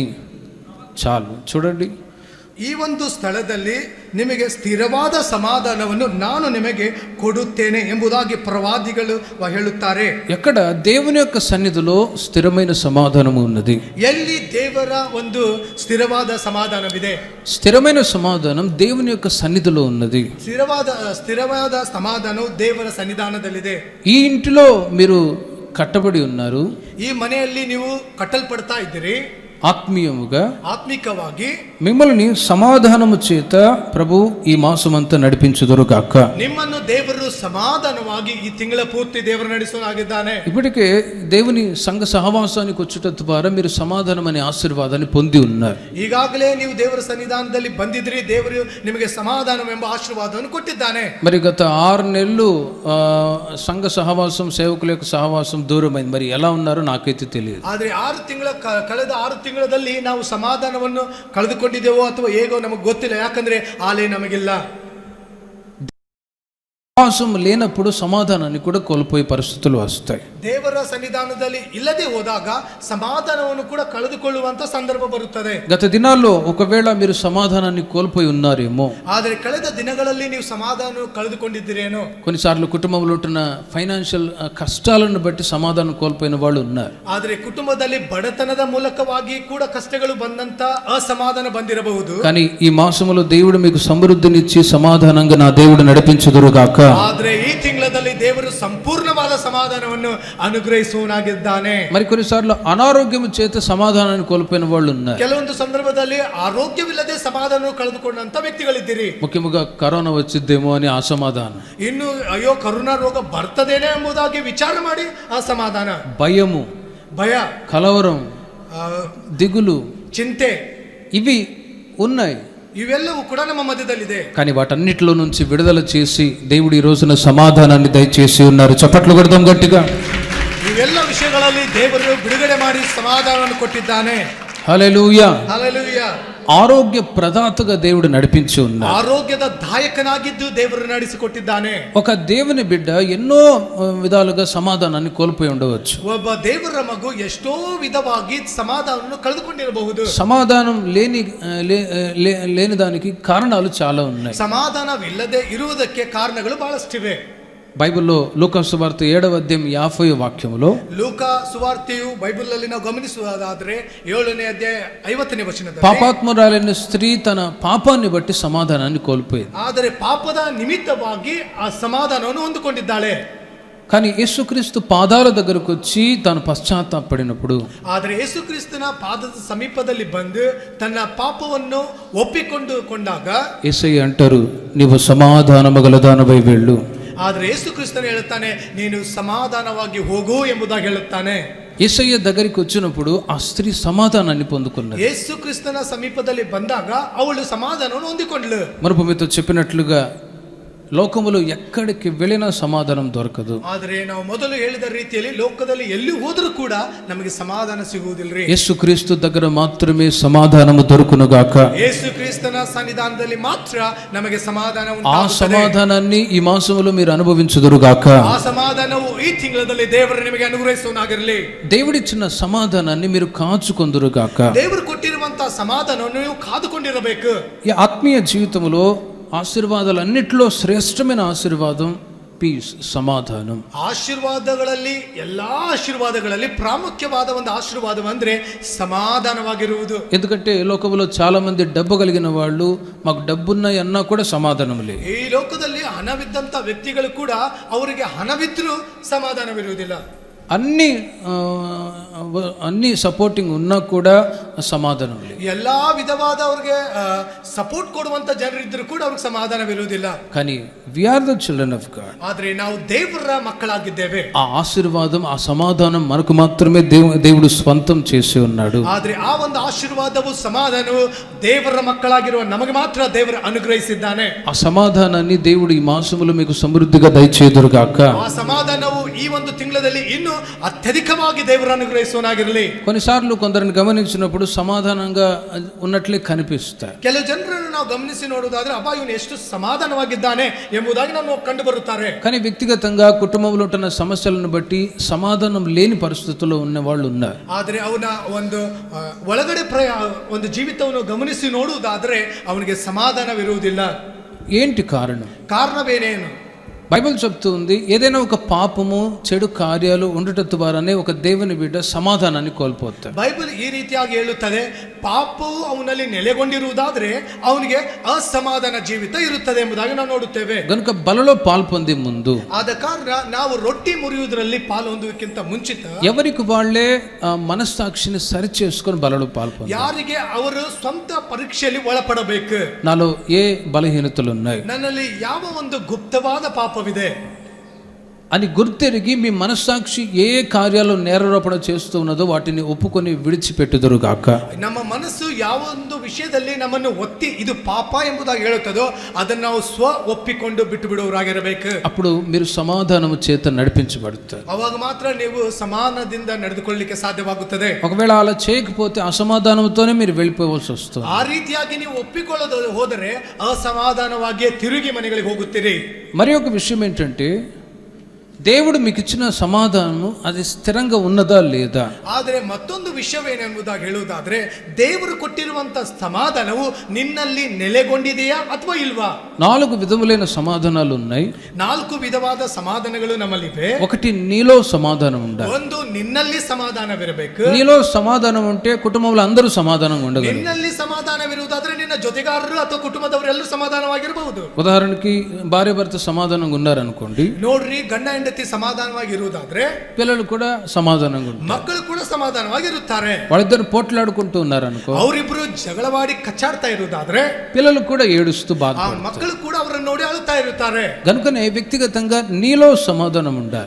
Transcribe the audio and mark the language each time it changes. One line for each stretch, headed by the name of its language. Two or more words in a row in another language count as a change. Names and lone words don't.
Telugu: చాలు, చూడండి.
Kannada: ಈ ಒಂದು ಸ್ಥಳದಲ್ಲಿ ನಿಮಗೆ ಸ್ಥಿರವಾದ ಸಮಾಧಾನವನ್ನು ನಾನು ನಿಮಗೆ ಕೊಡುತ್ತೇನೆ ಎಂಬುದಾಗಿ ಪ್ರವಾದಿಗಳು ಹೇಳುತ್ತಾರೆ.
Telugu: ఎక్కడ దేవుని యొక్క సన్నిధిలో స్థిరమైన సమాధానము ఉన్నది.
Kannada: ಎಲ್ಲಿ ದೇವರ ಒಂದು ಸ್ಥಿರವಾದ ಸಮಾಧಾನವಿದೆ.
Telugu: స్థిరమైన సమాధానం దేవుని యొక్క సన్నిధిలో ఉన్నది.
Kannada: ಸ್ಥಿರವಾದ ಸಮಾಧಾನವು ದೇವರ ಸನ್ನಿಧಾನದಲ್ಲಿದೆ.
Telugu: ఈ ఇంటిలో మీరు కట్టబడి ఉన్నారు.
Kannada: ಈ ಮನೆಯಲ್ಲಿ ನೀವು ಕಟ್ಟಲ್ಪಡ್ತಾ ಇದ್ದೀರಿ.
Telugu: ఆత్మీయముగా,
Kannada: ఆత్మికವಾಗಿ
Telugu: మిమ్మల్ని సమాధానము చేత ప్రభు ఈ మాసమంతా నడిపించుదురుగాక.
Kannada: ನಿಮ್ಮನ್ನು ದೇವರು ಸಮಾಧಾನವಾಗಿ ಈ ತಿಂಗಳ ಪೂರ್ತಿ ದೇವರು ನಡೆಸುವನಾಗಿದ್ದಾನೆ.
Telugu: ఇప్పటికే దేవుని సంఘ సహవాసానికి వచ్చుట ద్వారా మీరు సమాధానం అనే ఆశీర్వాదాన్ని పొంది ఉన్నారు.
Kannada: ಈಗಾಗಲೇ ನೀವು ದೇವರ ಸನ್ನಿಧಾನದಲ್ಲಿ ಬಂದಿದ್ರಿ. ದೇವರು ನಿಮಗೆ ಸಮಾಧಾನವೆಂಬ ಆಶೀರ್ವಾದವನ್ನು ಕೊಟ್ಟಿದ್ದಾನೆ.
Telugu: మరి గత 6 నెలలు సంఘ సహవాసం, సేవకుల యొక్క సహవాసం దూరమైంది. మరి ఎలా ఉన్నారో నాకైతే తెలియదు.
Kannada: ಆದ್ರೆ ಕಳೆದ 6 ತಿಂಗಳಲ್ಲಿ ನಾವು ಸಮಾಧಾನವನ್ನು ಕಳೆದುಕೊಂಡಿದ್ದೇವೋ ಅಥವಾ ಹೇಗೋ ನಮಗೆ ಗೊತ್ತಿಲ್ಲ. ಯಾಕಂದ್ರೆ ಆಲೇ ನಮಗಿಲ್ಲ.
Telugu: సహవాసం లేనప్పుడు సమాధానాన్ని కూడా కోల్పోయే పరిస్థితులు వస్తాయి.
Kannada: ದೇವರ ಸನ್ನಿಧಾನದಲ್ಲಿ ಇಲ್ಲದೆ ಹೋದಾಗ ಸಮಾಧಾನವನ್ನು ಕೂಡ ಕಳೆದುಕೊಳ್ಳುವಂತ ಸಂದರ್ಭ ಬರುತ್ತದೆ.
Telugu: గత దినాల్లో ఒకవేళ మీరు సమాధానాన్ని కోల్పోయి ఉన్నారేమో.
Kannada: ಆದರೆ ಕಳೆದ ದಿನಗಳಲ್ಲಿ ನೀವು ಸಮಾಧಾನ ಕಳೆದುಕೊಂಡಿದ್ದೀರೇನೋ.
Telugu: కొన్నిసార్లు కుటుంబంలో ఉంటున్న ఫైనాన్షియల్ కష్టాలను బట్టి సమాధానం కోల్పోయిన వాళ్ళు ఉన్నారు.
Kannada: ಆದರೆ ಕುಟುಂಬದಲ್ಲಿ ಬಡತನದ ಮೂಲಕವಾಗಿ ಕೂಡ ಕಷ್ಟಗಳು ಬಂದಂತ ಅಸಮಾಧಾನ ಬಂದಿರಬಹುದು.
Telugu: కానీ ఈ మాసములో దేవుడు మీకు సమృద్ధినిచ్చి సమాధానంగా నా దేవుడు నడిపించుదురుగాక.
Kannada: ಆದ್ರೆ ಈ ತಿಂಗಳಲ್ಲಿ ದೇವರು ಸಂಪೂರ್ಣವಾದ ಸಮಾಧಾನವನ್ನು ಅನುಗ್ರಹಿಸುವನಾಗಿದ್ದಾನೆ.
Telugu: మరి కొన్నిసార్లు అనారోగ్యం చేత సమాధానాన్ని కోల్పోయిన వాళ్ళు ఉన్నారు.
Kannada: ಕೆಲವೊಂದು ಸಂದರ್ಭದಲ್ಲಿ ಆರೋಗ್ಯವಿಲ್ಲದೆ ಸಮಾಧಾನ ಕಳೆದುಕೊಂಡಂತ ವ್ಯಕ್ತಿಗಳಿದ್ದೀರಿ.
Telugu: ముఖ్యంగా కరోనా వచ్చిద్దేమో అని అసమాధానం,
Kannada: ಇನ್ನು ಅಯ್ಯೋ ಕರೋನಾ ರೋಗ ಬರ್ತದೇನೆ ಎಂಬುದಾಗಿ ವಿಚಾರ ಮಾಡಿ ಅಸಮಾಧಾನ,
Telugu: భయము,
Kannada: ಭಯ,
Telugu: కలవరం, దిగులు,
Kannada: ಚಿಂತೆ
Telugu: ఇవి ఉన్నాయి.
Kannada: ಇವೆಲ್ಲವೂ ಕೂಡ ನಮ್ಮ ಮಧ್ಯದಲ್ಲಿದೆ.
Telugu: కానీ వాటన్నిటిలో నుంచి విడుదల చేసి దేవుడు ఈ రోజున సమాధానాన్ని దయచేసి ఉన్నారు. చప్పట్లు కొడదాం గట్టిగా.
Kannada: ಇವೆಲ್ಲ ವಿಷಯಗಳಲ್ಲಿ ದೇವರು ಬಿಡುಗಡೆ ಮಾಡಿ ಸಮಾಧಾನವನ್ನು ಕೊಟ್ಟಿದ್ದಾನೆ.
Telugu: హల్లెలూయా.
Kannada: ಹಲ್ಲೆಲೂಯಾ.
Telugu: ఆరోగ్య ప్రదాతగా దేవుడు నడిపించి ఉన్నారు.
Kannada: ಆರೋಗ್ಯದ ದಾಯಕನಾಗಿದ್ದು ದೇವರು ನಡೆಸಿಕೊಟ್ಟಿದ್ದಾನೆ.
Telugu: ఒక దేవుని బిడ్డ ఎన్నో విధాలుగా సమాధానాన్ని కోల్పోయి ఉండవచ్చు.
Kannada: ಒಬ್ಬ ದೇವರ ಮಗು ಎಷ್ಟೋ ವಿಧವಾಗಿ ಸಮಾಧಾನವನ್ನು ಕಳೆದುಕೊಂಡಿರಬಹುದು.
Telugu: సమాధానం లేని దానికి కారణాలు చాలా ఉన్నాయి.
Kannada: ಸಮಾಧಾನವಿಲ್ಲದೆ ಇರುವುದಕ್ಕೆ ಕಾರಣಗಳು ಬಹಳಷ್ಟಿವೆ.
Telugu: బైబిల్లో లూకా సువార్త 7వ అధ్యాయం 50వ వాక్యములో,
Kannada: ಲೂಕಾ ಸುವಾರ್ತೆಯು ಬೈಬಲ್ ಅಲ್ಲಿ ನಾವು ಗಮನಿಸುವುದಾದ್ರೆ 7ನೇ ಅಧ್ಯಾಯ 50ನೇ ವಚನದಲ್ಲಿ,
Telugu: పాపాత్మురాలైన స్త్రీ తన పాపాన్ని బట్టి సమాధానాన్ని కోల్పోయింది.
Kannada: ಆದರೆ ಪಾಪದ ನಿಮಿತ್ತವಾಗಿ ಆ ಸಮಾಧಾನವನ್ನು ಹೊಂದಿಕೊಂಡಿದ್ದಾಳೆ.
Telugu: కానీ యేసుక్రీస్తు పాదాల దగ్గరకు వచ్చి తాను పశ్చాత్తాపడినప్పుడు,
Kannada: ಆದರೆ ಯೇಸುಕ್ರಿಸ್ತನ ಪಾದದ ಸಮೀಪದಲ್ಲಿ ಬಂದು ತನ್ನ ಪಾಪವನ್ನು ಒಪ್ಪಿಕೊಂಡಾಗ
Telugu: యేసయ్య అంటారు, నీవు సమాధానము గలదానవై వెళ్ళు.
Kannada: ಆದರೆ ಯೇಸುಕ್ರಿಸ್ತನು ಹೇಳುತ್ತಾನೆ, ನೀನು ಸಮಾಧಾನವಾಗಿ ಹೋಗು ಎಂಬುದಾಗಿ ಹೇಳುತ್ತಾನೆ.
Telugu: యేసయ్య దగ్గరికి వచ్చినప్పుడు ఆ స్త్రీ సమాధానాన్ని పొందుకున్నది.
Kannada: ಯೇಸುಕ್ರಿಸ್ತನ ಸಮೀಪದಲ್ಲಿ ಬಂದಾಗ ಅವಳು ಸಮಾಧಾನವನ್ನು ಹೊಂದಿಕೊಂಡಳು.
Telugu: మరొక మీతో చెప్పినట్లుగా లోకములో ఎక్కడికి వెళ్ళినా సమాధానం దొరకదు.
Kannada: ಆದರೆ ನಾವು ಮೊದಲು ಹೇಳಿದ ರೀತಿಯಲ್ಲಿ ಲೋಕದಲ್ಲಿ ಎಲ್ಲಿ ಹೋದರೂ ಕೂಡ ನಮಗೆ ಸಮಾಧಾನ ಸಿಗುವುದಿಲ್ಲರಿ.
Telugu: యేసుక్రీస్తు దగ్గర మాత్రమే సమాధానము దొరుకునుగాక.
Kannada: ಯೇಸುಕ್ರಿಸ್ತನ ಸನ್ನಿಧಾನದಲ್ಲಿ ಮಾತ್ರ ನಮಗೆ ಸಮಾಧಾನ ఆ ಉಂಟಾಗುತ್ತದೆ.
Telugu: సమాధానాన్ని ఈ మాసములో మీరు అనుభవించుదురుగాక.
Kannada: ಆ ಸಮಾಧಾನವು ಈ ತಿಂಗಳಲ್ಲಿ ದೇವರು ನಿಮಗೆ ಅನುಗ್ರಹಿಸುವನಾಗಿರಲಿ.
Telugu: దేవుడిచ్చిన సమాధానాన్ని మీరు కాచుకొందురుగాక.
Kannada: ದೇವರು ಕೊಟ್ಟಿರುವಂತಹ ಸಮಾಧಾನವನ್ನು ನೀವು ಕಾದುಕೊಂಡಿರಬೇಕು.
Telugu: ఈ ఆత్మీయ జీవితంలో ఆశీర్వాదాలన్నిటిలో శ్రేష్టమైన ఆశీర్వాదం పీస్, సమాధానం.
Kannada: ಆಶೀರ್ವಾದಗಳಲ್ಲಿ ಎಲ್ಲಾ ಆಶೀರ್ವಾದಗಳಲ್ಲಿ ಪ್ರಾಮುಖ್ಯವಾದ ಒಂದು ಆಶೀರ್ವಾದವಂದ್ರೆ సమాధానವಾಗಿರುವುದು.
Telugu: ఎందుకంటే లోకంలో చాలా మంది డబ్బు కలిగిన వాళ్ళు, మాకు డబ్బున్నాయి అన్నా కూడా సమాధానం లేదు.
Kannada: ಈ ಲೋಕದಲ್ಲಿ ಹಣವಿದ್ದಂತ ವ್ಯಕ್ತಿಗಳು ಕೂಡ ಅವರಿಗೆ ಹಣವಿದ್ರೂ ಸಮಾಧಾನವಿರುವುದಿಲ್ಲ.
Telugu: అన్ని సపోర్టింగ్ ఉన్నా కూడా సమాధానం లేదు.
Kannada: ಎಲ್ಲಾ ವಿಧವಾದ ಅವ್ರಿಗೆ ಸಪೋರ್ಟ್ ಕೊಡುವಂತ ಜನರಿದ್ರು ಕೂಡ ಅವ್ರಿಗೆ ಸಮಾಧಾನವಿರುವುದಿಲ್ಲ.
English: కానీ we are the children of God.
Kannada: ಆದ್ರೆ ನಾವು ದೇವರ ಮಕ್ಕಳಾಗಿದ್ದೇವೆ.
Telugu: ఆ ఆశీర్వాదం, ఆ సమాధానం మనకు మాత్రమే దేవుడు స్వంతం చేసి ఉన్నాడు.
Kannada: ಆದ್ರೆ ಆ ಒಂದು ಆಶೀರ್ವಾದವು ಸಮಾಧಾನವು ದೇವರ ಮಕ್ಕಳಾಗಿರುವ ನಮಗೆ ಮಾತ್ರ ದೇವರು ಅನುಗ್ರಹಿಸಿದ್ದಾನೆ.
Telugu: ఆ సమాధానాన్ని దేవుడు ఈ మాసములో మీకు సమృద్ధిగా దయచేదురుగాక.
Kannada: ಆ ಸಮಾಧಾನವು ಈ ಒಂದು ತಿಂಗಳಲ್ಲಿ ಇನ್ನೂ ಅತ್ಯಧಿಕವಾಗಿ ದೇವರು ಅನುಗ್ರಹಿಸುವನಾಗಿರಲಿ.
Telugu: కొన్నిసార్లు కొందరిని గమనించినప్పుడు సమాధానంగా ఉన్నట్లే కనిపిస్తాయి.
Kannada: ಕೆಲವು ಜನರನ್ನು ನಾವು ಗಮನಿಸಿ ನೋಡುವುದಾದ್ರೆ ಅಬ್ಬಾ ಇವನು ಎಷ್ಟು ಸಮಾಧಾನವಾಗಿದ್ದಾನೆ ಎಂಬುದಾಗಿ ನಾವು ಕಂಡು ಬರುತ್ತಾರೆ.
Telugu: కానీ వ్యక్తిగతంగా కుటుంబంలో ఉంటున్న సమస్యలను బట్టి సమాధానం లేని పరిస్థితుల్లో ఉన్న వాళ్ళు ఉన్నారు.
Kannada: ಆದರೆ ಅವನ ಒಂದು ಒಳಗಡೆ ಒಂದು ಜೀವಿತವನ್ನು ಗಮನಿಸಿ ನೋಡುವುದಾದ್ರೆ ಅವನಿಗೆ ಸಮಾಧಾನವಿರುವುದಿಲ್ಲ.
Telugu: ఏంటి కారణం?
Kannada: ಕಾರಣವೇನೇನು?
Telugu: బైబిల్ చెప్తూ ఉంది, ఏదైనా ఒక పాపము చెడు కార్యాలు ఉండటం ద్వారానే ఒక దేవుని బిడ్డ సమాధానాన్ని కోల్పోతాడు.
Kannada: ಬೈಬಲ್ ಈ ರೀತಿಯಾಗಿ ಹೇಳುತ್ತದೆ, ಪಾಪವು ಅವನಲ್ಲಿ ನೆಲೆಗೊಂಡಿರುವುದಾದ್ರೆ ಅವನಿಗೆ ಅಸಮಾಧಾನ ಜೀವಿತ ಇರುತ್ತದೆ ಎಂಬುದಾಗಿ ನಾವು ನೋಡುತ್ತೇವೆ.
Telugu: గనుక బలలో పాల్పొందే ముందు
Kannada: ಆದ ಕಾರಣ ನಾವು ರೊಟ್ಟಿ ಮುರಿಯುವುದರಲ್ಲಿ ಪಾಲು ಹೊಂದುವುದಕ್ಕಿಂತ ಮುಂಚಿತ
Telugu: ఎవరికి వాళ్ళే మనస్సాక్షిని సరి చేసుకొని బలలో పాల్పొందాలి.
Kannada: ಯಾರಿಗೆ ಅವರು ಸ್ವಂತ ಪರೀಕ್ಷೆಯಲ್ಲಿ ಒಳಪಡಬೇಕು.
Telugu: నాలో ఏ బలహీనతలు ఉన్నాయి,
Kannada: ನನ್ನಲ್ಲಿ ಯಾವ ಒಂದು ಗುಪ್ತವಾದ ಪಾಪವಿದೆ
Telugu: అని గుర్తెరిగి మీ మనస్సాక్షి ఏ కార్యాలు నేరారోపణ చేస్తూ ఉన్నదో వాటిని ఒప్పుకొని విడిచిపెట్టుదురుగాక.
Kannada: ನಮ್ಮ ಮನಸ್ಸು ಯಾವ ಒಂದು ವಿಷಯದಲ್ಲಿ ನಮ್ಮನ್ನು ಒತ್ತಿ ಇದು ಪಾಪ ಎಂಬುದಾಗಿ ಹೇಳುತ್ತದೋ ಅದನ್ನು ನಾವು ಒಪ್ಪಿಕೊಂಡು ಬಿಟ್ಟು ಬಿಡುವವರಾಗಿರಬೇಕು.
Telugu: అప్పుడు మీరు సమాధానము చేత నడిపించబడతారు.
Kannada: ಅವಾಗ ಮಾತ್ರ ನೀವು ಸಮಾಧಾನದಿಂದ ನಡೆದುಕೊಳ್ಳಲಿಕ್ಕೆ ಸಾಧ್ಯವಾಗುತ್ತದೆ.
Telugu: ఒకవేళ అలా చేయకపోతే అసమాధానంతోనే మీరు వెళ్ళిపోవాల్సి వస్తుంది.
Kannada: ಆ ರೀತಿಯಾಗಿ ನೀವು ಒಪ್ಪಿಕೊಳ್ಳೋದು ಹೋದರೆ ಅಸಮಾಧಾನವಾಗಿಯೇ ತಿರುಗಿ ಮನೆಗಳಿಗೆ ಹೋಗುತ್ತೀರಿ.
Telugu: మరి ఒక విషయం ఏంటంటే, దేవుడు మీకు ఇచ్చిన సమాధానము అది స్థిరంగా ఉన్నదా లేదా.
Kannada: ಆದರೆ ಮತ್ತೊಂದು ವಿಷಯವೇನೆಂಬುದಾಗಿ ಹೇಳುವುದಾದ್ರೆ, ದೇವರು ಕೊಟ್ಟಿರುವಂತ ಸಮಾಧಾನವು ನಿನ್ನಲ್ಲಿ ನೆಲೆಗೊಂಡಿದೆಯಾ ಅಥವಾ ಇಲ್ವಾ?
Telugu: 4 విధములైన సమాధానాలు ఉన్నాయి.
Kannada: 4 ವಿಧವಾದ ಸಮಾಧಾನಗಳು ನಮ್ಮಲ್ಲಿವೆ.
Telugu: ఒకటి, నీలో సమాధానం ఉండాలి.
Kannada: ಒಂದು, ನಿನ್ನಲ್ಲಿ ಸಮಾಧಾನವಿರಬೇಕು.
Telugu: నీలో సమాధానం ఉంటే కుటుంబంలో అందరూ సమాధానంగా ఉండగలరు.
Kannada: ನಿನ್ನಲ್ಲಿ ಸಮಾಧಾನವಿರುವುದಾದ್ರೆ ನಿನ್ನ ಜೊತೆಗಾರರು ಅಥವಾ ಕುಟುಂಬದವರೆಲ್ಲರೂ ಸಮಾಧಾನವಾಗಿರಬಹುದು.
Telugu: ఉదాహరణకి భార్య భర్త సమాధానంగా ఉన్నారనుకోండి,
Kannada: ನೋಡ್ರಿ, ಗಂಡ ಹೆಂಡತಿ ಸಮಾಧಾನವಾಗಿರುವುದಾದ್ರೆ
Telugu: పిల్లలు కూడా సమాధానంగా ఉంటారు.
Kannada: ಮಕ್ಕಳು ಕೂಡ ಸಮಾಧಾನವಾಗಿರುತ್ತಾರೆ.
Telugu: వాళ్ళిద్దరు పోట్లాడుకుంటూ ఉన్నారనుకో,
Kannada: ಅವರಿಬ್ರು ಜಗಳವಾಡಿ ಕಚ್ಚಾಡ್ತಾ ಇರುವುದಾದ್ರೆ
Telugu: పిల్లలు కూడా ఏడుస్తూ ಆ బాధపడతారు.
Kannada: ಮಕ್ಕಳು ಕೂಡ ಅವರನ್ನು ನೋಡಿ ಅಳುತ್ತಾ ಇರುತ್ತಾರೆ.
Telugu: గనుకనే వ్యక్తిగతంగా నీలో సమాధానం ఉండాలి.